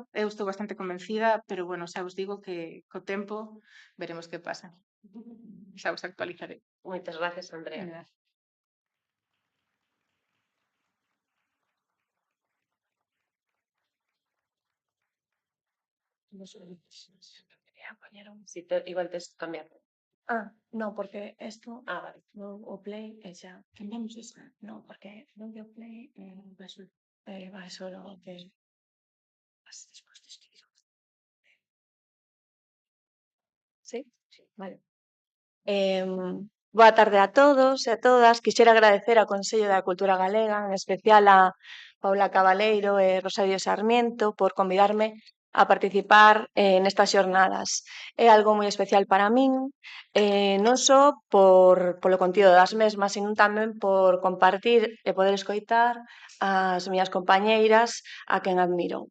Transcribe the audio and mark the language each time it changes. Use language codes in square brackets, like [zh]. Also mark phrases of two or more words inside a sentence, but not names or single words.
[gl] Eu estou bastante convencida, pero, bueno, xa os digo que co tempo veremos que pasa. Xa os actualizaré. Moitas gracias, Andrea. Igual tes que cambiar. [es] No, porque esto, Vale. o play, ya. Cambiamos eso. No, porque no veo play, va solo que después de escribir. Sí, vale. [gl] Boa tarde a todos e a todas. Quixera agradecer ao Consello da Cultura Galega, en especial a Paula Cabaleiro e Rosario Sarmiento, por convidarme a participar nestas xornadas. É algo moi especial para min, non só polo contido das mesmas, sino tamén por compartir e poder escoitar as miñas compañeiras a quen admiro.